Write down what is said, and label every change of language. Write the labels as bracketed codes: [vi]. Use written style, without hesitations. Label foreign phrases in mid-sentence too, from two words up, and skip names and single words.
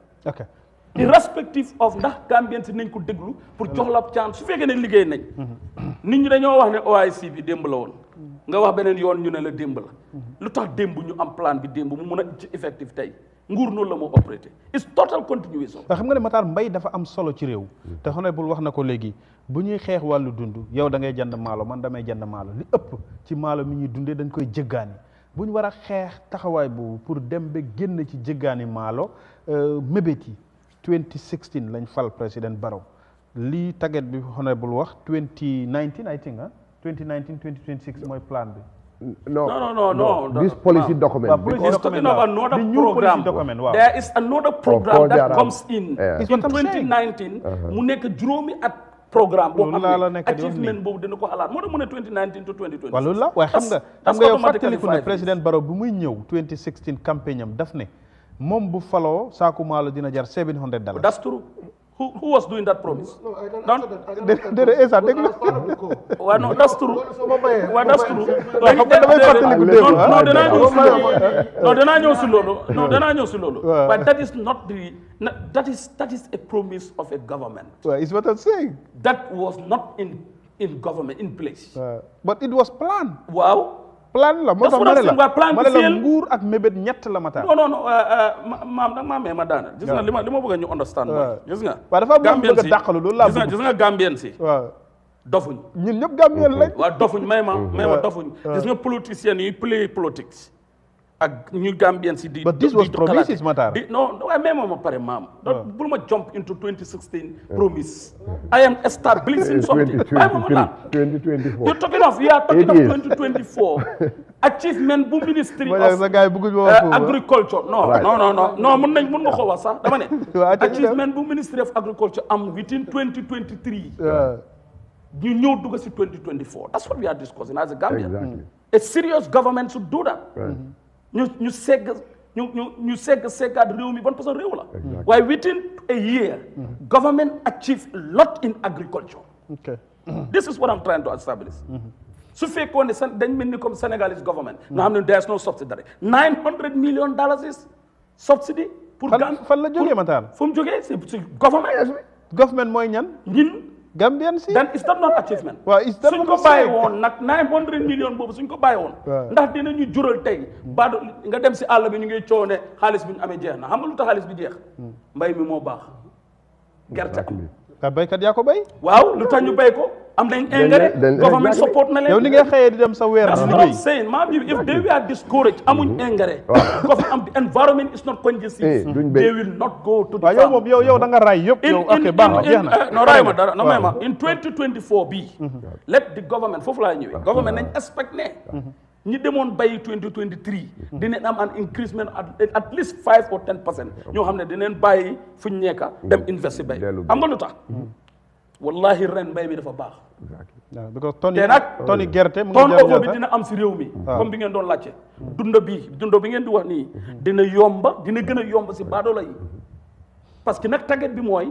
[en] ok irrespective of [wo] ndax Gambien si nañ ko déglu pour jox la chance su fekkee ne liggéey nañ nit ñi dañoo wax ne OIC bi démb la woon nga wax beneen yoon ñu ne la démb la lu tax démb ñu am plan bi démb mu mun a ci effectif tey nguur noonu la moo opératé [en] it's total continuation [wo] xam nga ne Matar mbay dafa am solo ci réew te honorable wax na ko léegi bu ñuy xeex wàllu dund yow da ngay jënd maalo man damay jënd maalo li ëpp ci maalo mi ñuy dundee dañ koy jëggaani bu ñu war a xeex taxawaay boobu pour dem ba génn ci jëggaani maalo mébét yi 2016 lañ fal président Barrow lii target bi honorable wax 2019 [en] I think [wo] 2019 2026 mooy plan bi [en] No. This policy document. He's talking about another program. There is another program that comes in 2019. [wo] Mu nekk juróomi at programme boo xam ne achievement boobu dina ko xalaat moo tax mu ne 2019 to 2026. waaw loolu la waaye xam nga yow fàttaliku ne président Barrow bu muy ñëw 2016 campagne am daf ne moom bu faloo saaku maalo dina jar $700. [en] That's true. Who was doing that promise? No, I don't answer that. No, that's true. Well, that's true. But that is not the. That is a promise of a government. Well, it's what I'm saying. That was not in government in place. But it was planned. Wow. [wo] Plan la moo tax ma ne la nguur ak mébét ñett la Matar. non maam nag maa mee ma daana gis nga li ma bëgg ñu understand mooy gis nga waaw dafa am bëgg a dàqalu loolu laa gis nga Gambien si waaw dofuñ ñun ñëpp Gambien lañ. waaw dofuñ may ma dofuñ gis nga politiciens yi [en] play politics [wo] ak ñu Gambien si di. [en] But this was promises, Matar. [wo] No, waaye may ma pare maam. bul ma [en] jump into 2016 promise. I am establishing something. 2024. You're talking of 2024 achievement bu ministry of agriculture. [wo] No mun nga ko wax sax dama ne. [en] achievement bu ministry of agriculture am within 2023. [wo] ñu ñëw dugg si 2024. [en] That's what we are discussing as a Gambian. Exactly. A serious government should do that. [wo] ñu seggaat réew mi ban façon réew la. [en] waaye within a year. government achieve a lot in agriculture. This is what I'm trying to establish. [wo] su fekkoon ne dañ mel ni comme [en] Senegalese government. [wo] nga xam ne [en] there is no subsidy. $900 million is subsidy. [wo] pour fan la jógee Matar. fu mu jógee si government. government mooy ñan. ñun. Gambian si. [en] then is that not achievement. waaw is that [wo] suñ ko bàyyi woon nag 900 millions boobu suñ ko bàyyi woon. ndax dinañu jural tey. ba nga dem si àll bi ñu ngi coow ne xaalis bi ñu amee jeex na xam nga lu tax xaalis bi jeex. mbay mi moo baax. gerte am. ka baykat yaa ko bay. waaw lu tax ñu bay ko. am nañ engrais. government support na leen. yow ni ngay xëyee di dem sa weer. [en] that's what I'm saying [wo] maam ji [en] if they were discouraged [wo] amuñ engrais. [en] the environment is not conducive. they will not go to the farm. [wo] waaw yow da nga ray yëpp. yow ok baax na jeex na. no ray ma dara no may ma in 2024 bii. [en] let the government [wo] foofu laa ñëwee. government nañ expect ne. ñi demoon bay 2023. dinañ am [en] an increasement at least 5 or 10%. [wo] ñoo xam ne dinañ bàyyi fu ñu nekk dem investi bay. xam nga lu tax. wallahi ren mbay mi dafa baax. because toni gerte mu ngi turnover bi dina am si réew mi. comme bi ngeen doon laajte. dunda bi ngeen di wax nii. dina gën a yomba si baadoola yi. parce que nag tàggat bi mooy.